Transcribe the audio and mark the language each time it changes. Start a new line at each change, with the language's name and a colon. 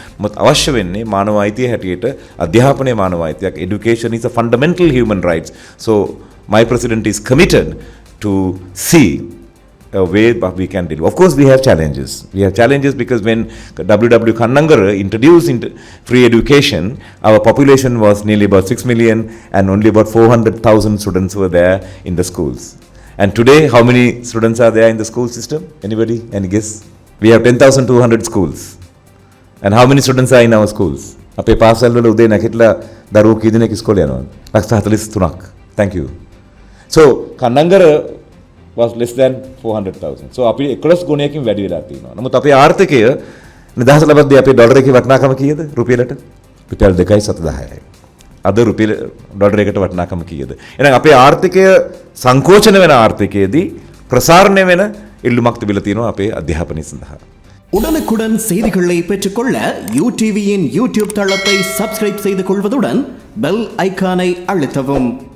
Sinhala: මොකද අවශ්‍ය වෙන්නේ මානව අයිතිය හැටියට අධ්‍යාපනයේ මානව අයිතියක්.
English: Education is a fundamental human rights. So my president is committed to see a way we can deal. Of course, we have challenges. We have challenges because when W.W. Kannangara introduced free education, our population was nearly about 6 million and only about 400,000 students were there in the schools. And today, how many students are there in the school system? Anybody? Any guess? We have 10,200 schools. And how many students are in our schools?
Sinhala: අපේ පාසල් වල උදේ නැගිටලා දරුවෝ කී දෙනෙක් ඉස්කෝලේ යනවද?
English: 43,000. Thank you. So, Kannangara was less than 400,000.
Sinhala: So අපි 11 ගුණයකින් වැඩි වෙලා තියෙනවා. නමුත් අපේ ආර්ථිකය 2000 ලබද්දී අපේ ඩොලර් එකේ වටිනාකම කීයද? රුපියලට රුපියල් 2.710යි. අද රුපියල ඩොලර් එකට වටිනාකම කීයද? එහෙනම් අපේ ආර්ථිකය සංකෝචන වෙන ආර්ථිකයේදී ප්‍රසාරණය වෙන ඉල්ලුමක් තිබිලා තියෙනවා අපේ අධ්‍යාපනය සඳහා.
Tamil: உடனுக்குடன் செய்திகளை பெற்றுக்கொள்ள UTVயின் YouTube தளத்தை சப்ஸ்கிரைப் செய்து கொள்வதுடன் பெல் ஐகானை அழுத்தவும்.